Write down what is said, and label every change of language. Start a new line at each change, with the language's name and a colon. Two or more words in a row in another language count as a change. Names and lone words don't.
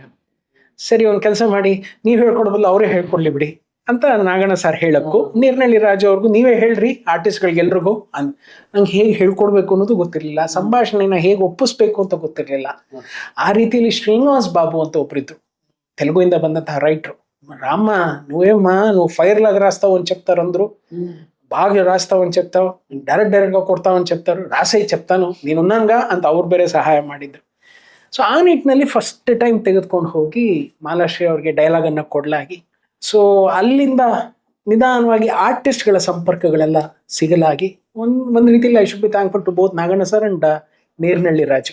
Kannada: ಸರಿ, ಒಂದು ಕೆಲಸ ಮಾಡಿ, ನೀವು ಹೇಳ್ಕೊಡೋದಿಲ್ಲ ಅವರೇ ಹೇಳ್ಕೊಡ್ಲಿ ಬಿಡಿ ಅಂತ ನಾಗಣ್ಣ ಸರ್ ಹೇಳಕ್ಕೂ, ನೀರ್ನಳ್ಳಿ ರಾಜು ಅವ್ರಿಗೂ ನೀವೇ ಹೇಳ್ರಿ ಆರ್ಟಿಸ್ಟ್ಗಳಿಗೆಲ್ರಿಗೂ ನಂಗೆ ಹೇಗೆ ಹೇಳ್ಕೊಡ್ಬೇಕು ಅನ್ನೋದು ಗೊತ್ತಿರಲಿಲ್ಲ, ಸಂಭಾಷಣೆನ ಹೇಗೆ ಒಪ್ಪಿಸ್ಬೇಕು ಅಂತ ಗೊತ್ತಿರಲಿಲ್ಲ. ಆ ರೀತಿಯಲ್ಲಿ ಶ್ರೀನಿವಾಸ್ ಬಾಬು ಅಂತ ಒಬ್ಬರಿದ್ರು, ತೆಲುಗುವಿಂದ ಬಂದಂತಹ ರೈಟ್ರು.
Telugu: రామ్మ నువ్వేమ్మా నువ్వు ఫైర్ లాగా రాస్తావని చెప్తారు అందరూ, బాగా రాస్తావని చెప్తావు, డైరెక్ట్ గా కొడతావని చెప్తారు, రాసేయి చెప్తాను నేనున్నానుగా
Kannada: ಅಂತ ಅವ್ರು ಬೇರೆ ಸಹಾಯ ಮಾಡಿದ್ರು. ಸೊ ಆ ನಿಟ್ಟಿನಲ್ಲಿ
English: first time
Kannada: ತೆಗೆದುಕೊಂಡು ಹೋಗಿ ಮಾಲಾಶ್ರೀ ಅವ್ರಿಗೆ ಡೈಲಾಗ್ ಅನ್ನ ಕೊಡ್ಲಾಗಿ, ಸೊ ಅಲ್ಲಿಂದ ನಿಧಾನವಾಗಿ ಆರ್ಟಿಸ್ಟ್ಗಳ ಸಂಪರ್ಕಗಳೆಲ್ಲ ಸಿಗಲಾಗಿ ಒಂದ್ ರೀತಿಯಲ್ಲಿ
English: I should be thankful to both
Kannada: ನಾಗಣ್ಣ ಸರ್ ಅಂಡ್ ನೀರ್ನಳ್ಳಿ ರಾಜು.